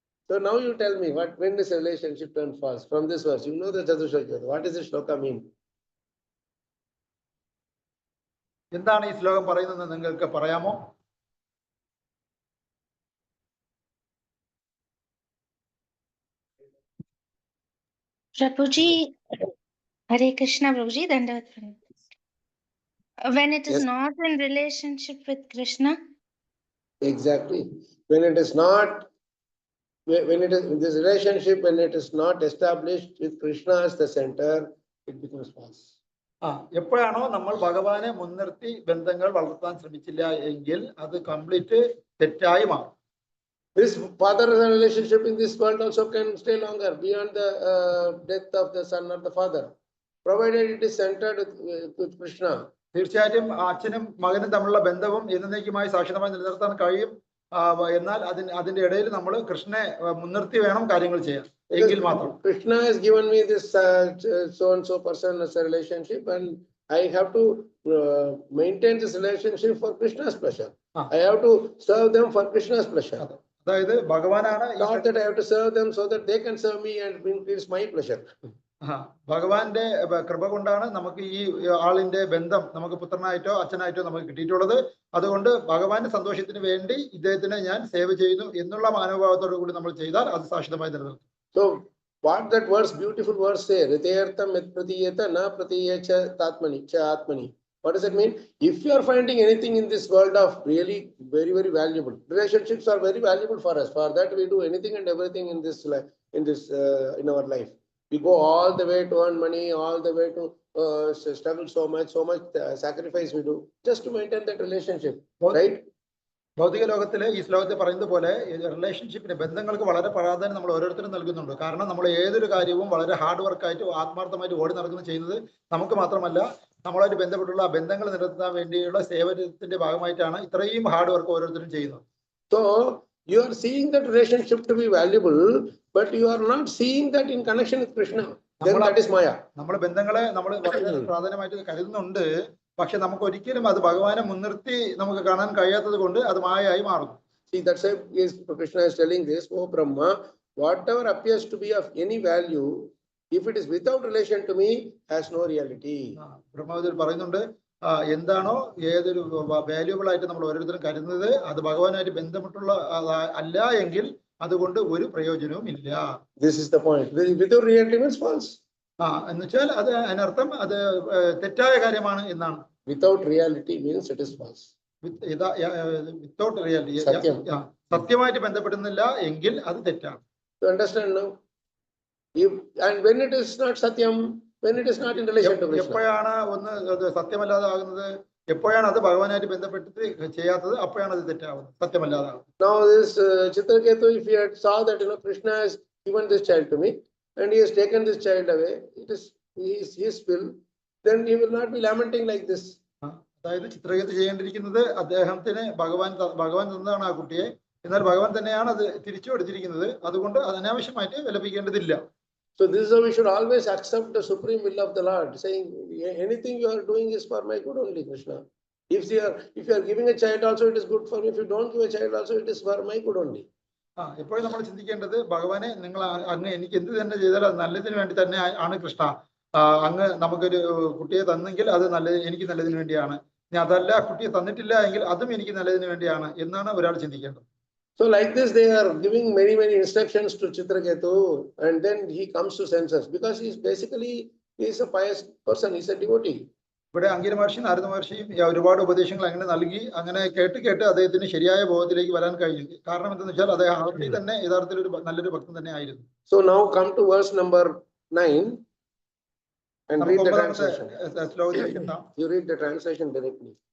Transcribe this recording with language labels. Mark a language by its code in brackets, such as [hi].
[en] So now you tell me when is a relationship turn false from this verse. You know the Chatushloki. What does this sloka mean? [ml] എന്താണ് ഈ ശ്ലോകം പറയുന്നത് നിങ്ങൾക്ക് പറയാമോ? [sa] Prabhuji, Hare Krishna, Prabhuji, Dandavat. [en] When it is not in relationship with Krishna? Exactly. When it is not, when it is this relationship, when it is not established with Krishna as the center, it becomes false. [ml] എപ്പോഴാണോ നമ്മൾ ഭഗവാനെ മുൻനിർത്തി ബന്ധങ്ങൾ വളർത്താൻ ശ്രമിച്ചില്ല എങ്കിൽ അത് complete തെറ്റായി മാറും. [en] This father relationship in this world also can stay longer beyond the death of the son or the father, provided it is centered with Krishna. [ml] തീർച്ചയായും അച്ഛനും മകനും തമ്മിലുള്ള ബന്ധവും എന്നേക്കുമായി ശാശ്വതമായി നിലനിർത്താൻ കഴിയും. എന്നാൽ അതിന്റെ ഇടയിൽ നമ്മൾ കൃഷ്ണനെ മുൻനിർത്തി വേണം കാര്യങ്ങൾ ചെയ്യാൻ എങ്കിൽ മാത്രം. [en] Krishna has given me this so and so person as a relationship, and I have to maintain this relationship for Krishna's pleasure. I have to serve them for Krishna's pleasure. [ml] അതായത് ഭഗവാനാണ് [en] not that I have to serve them so that they can serve me and increase my pleasure. [ml] ഭഗവാന്റെ കൃപ കൊണ്ടാണ് നമുക്ക് ഈ ആളിന്റെ ബന്ധം നമുക്ക് പുത്രനായിട്ടോ അച്ഛനായിട്ടോ നമുക്ക് കിട്ടിയിട്ടുള്ളത്. അതുകൊണ്ട് ഭഗവാന്റെ സന്തോഷത്തിന് വേണ്ടി ഇദ്ദേഹത്തിനെ ഞാൻ സേവ ചെയ്യുന്നു എന്നുള്ള മനോഭാവത്തോടു കൂടി നമ്മൾ ചെയ്താൽ അത് ശാശ്വതമായി നിലനിൽക്കും. [en] So what that verse, beautiful verse say, [sa] Ritayartham yat pratiyeta na pratiyecha tatmani cha atmani. [en] What does it mean? If you are finding anything in this world of really very, very valuable, relationships are very valuable for us. For that we do anything and everything in this life, in our life. We go all the way to earn money, all the way to struggle so much sacrifice we do just to maintain that relationship, right? [ml] ഭൗതിക ലോകത്തിലെ ഈ ശ്ലോകത്തിൽ പറയുന്നത് പോലെ റിലേഷൻഷിപ്പിന് ബന്ധങ്ങൾക്ക് വളരെ പ്രാധാന്യം നമ്മൾ ഓരോരുത്തരും നൽകുന്നുണ്ട്. കാരണം നമ്മൾ ഏതൊരു കാര്യവും വളരെ ഹാർഡ് വർക്കായിട്ട് ആത്മാർത്ഥമായിട്ട് ഓടി നടക്കുന്ന ചെയ്യുന്നത് നമുക്ക് മാത്രമല്ല നമ്മളായിട്ട് ബന്ധപ്പെട്ടുള്ള ബന്ധങ്ങൾ നിലനിർത്താൻ വേണ്ടിയുള്ള സേവനത്തിന്റെ ഭാഗമായിട്ടാണ് ഇത്രയും ഹാർഡ് വർക്ക് ഓരോരുത്തരും ചെയ്യുന്നത്. [en] So you are seeing that relationship to be valuable, but you are not seeing that in connection with Krishna. Then that is Maya. [ml] നമ്മൾ ബന്ധങ്ങളെ നമ്മൾ വളരെ പ്രാധാന്യമായിട്ട് കരുതുന്നുണ്ട്. പക്ഷെ നമുക്ക് ഒരിക്കലും അത് ഭഗവാനെ മുൻനിർത്തി നമുക്ക് കാണാൻ കഴിയാത്തത് കൊണ്ട് അത് മായയായി മാറുന്നു. [en] See, that's why Krishna is telling this, oh Brahma, whatever appears to be of any value, if it is without relation to me, has no reality. [ml] ബ്രഹ്മത്തിൽ പറയുന്നുണ്ട് എന്താണോ ഏതൊരു വാല്യുബിൾ ആയിട്ട് നമ്മൾ ഓരോരുത്തരും കരുതുന്നത് അത് ഭഗവാനായിട്ട് ബന്ധപ്പെട്ടുള്ള അല്ല എങ്കിൽ അതുകൊണ്ട് ഒരു പ്രയോജനവും ഇല്ല. [en] This is the point. Without reality means false. [ml] എന്നുവെച്ചാൽ അത് അതിനർത്ഥം അത് തെറ്റായ കാര്യമാണ് എന്നാണ്. [en] Without reality means it is false. [ml] Without reality സത്യമായിട്ട് ബന്ധപ്പെടുന്നില്ല എങ്കിൽ അത് തെറ്റാണ്. [en] You understand now? And when it is not satyam, when it is not in relation to Krishna. [ml] എപ്പോഴാണ് ഒന്ന് സത്യമല്ലാതെ ആകുന്നത്, എപ്പോഴാണ് അത് ഭഗവാനായിട്ട് ബന്ധപ്പെട്ട് ചെയ്യാത്തത്, അപ്പോഴാണ് അത് തെറ്റാവുന്നത്, സത്യമല്ലാതാകുന്നത്. [en] Now this Chitraketu, if he had saw that Krishna has given this child to me and he has taken this child away, it is his will, then he will not be lamenting like this. [ml] അതായത് ചിത്രകേതു ചെയ്യേണ്ടിയിരിക്കുന്നത് അദ്ദേഹത്തിന് ഭഗവാൻ തന്നതാണ് ആ കുട്ടിയെ, എന്നാൽ ഭഗവാൻ തന്നെയാണ് അത് തിരിച്ചു കൊടുത്തിരിക്കുന്നത്, അതുകൊണ്ട് അനാവശ്യമായിട്ട് വിലപിക്കേണ്ടതില്ല. [en] So this is how we should always accept the supreme will of the Lord, saying anything you are doing is for my good only, Krishna. If you are giving a child also, it is good for me. If you don't give a child also, it is for my good only. [ml] എപ്പോഴും നമ്മൾ ചിന്തിക്കേണ്ടത്, ഭഗവാനെ നിങ്ങൾ അങ്ങ് എനിക്ക് എന്ത് തന്നെ ചെയ്താലും അത് നല്ലതിന് വേണ്ടി തന്നെ ആണ് കൃഷ്ണ. അങ്ങ് നമുക്കൊരു കുട്ടിയെ തന്നെങ്കിൽ അത് എനിക്ക് നല്ലതിന് വേണ്ടിയാണ്, ഇനി അതല്ല കുട്ടിയെ തന്നിട്ടില്ല എങ്കിൽ അതും എനിക്ക് നല്ലതിന് വേണ്ടിയാണ് എന്നാണ് ഒരാൾ ചിന്തിക്കേണ്ടത്. [en] So like this, they are giving many instructions to Chitraketu, and then he comes to senses because he is a pious person, he is a devotee. [ml] ഇവിടെ അംഗിര മഹർഷി നാരദ മഹർഷിയും ഒരുപാട് ഉപദേശങ്ങൾ അങ്ങനെ നൽകി, അങ്ങനെ കേട്ട് അദ്ദേഹത്തിന് ശരിയായ ബോധത്തിലേക്ക് വരാൻ കഴിഞ്ഞു. കാരണം എന്താണെന്ന് വെച്ചാൽ അദ്ദേഹം ആദ്യം തന്നെ യഥാർത്ഥത്തിൽ ഒരു നല്ലൊരു ഭക്തൻ തന്നെ ആയിരുന്നു. [en] So now come to verse number 9 and read the translation. You read the translation directly.